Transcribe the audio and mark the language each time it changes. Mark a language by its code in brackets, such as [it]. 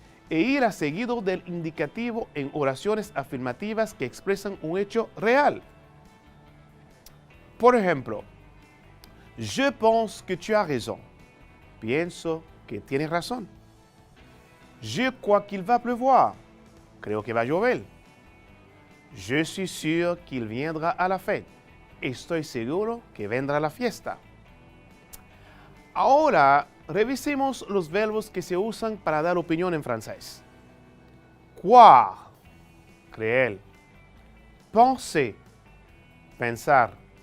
[es] E ir a seguido del indicativo en oraciones afirmativas que expresan un hecho real. Por ejemplo, [fr] je pense que tu as raison. [es] Pienso que tienes razón. [fr] Je crois qu'il va pleuvoir. [es] Creo que va a llover. [fr] Je suis sûr qu'il viendra à la fête. [es] Estoy seguro que vendrá a la fiesta. Ahora, revisemos los verbos que se usan para dar opinión en francés. Croire, creer. Penser, pensar.